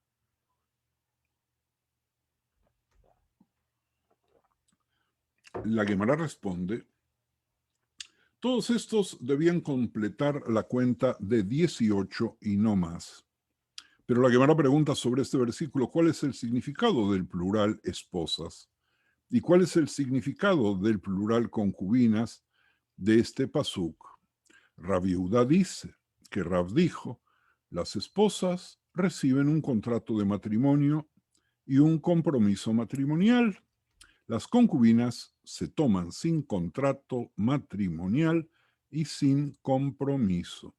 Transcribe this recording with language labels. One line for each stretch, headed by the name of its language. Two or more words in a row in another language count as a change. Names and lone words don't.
Spanish: La Gemara responde, todos estos debían completar la cuenta de 18 y no más. Pero la Gemara pregunta sobre este versículo, ¿cuál es el significado del plural esposas? ¿Y cuál es el significado del plural concubinas de este pasuk? Rav Yehuda dice que Rav dijo, las esposas reciben un contrato de matrimonio y un compromiso matrimonial. Las concubinas se toman sin contrato matrimonial y sin compromiso.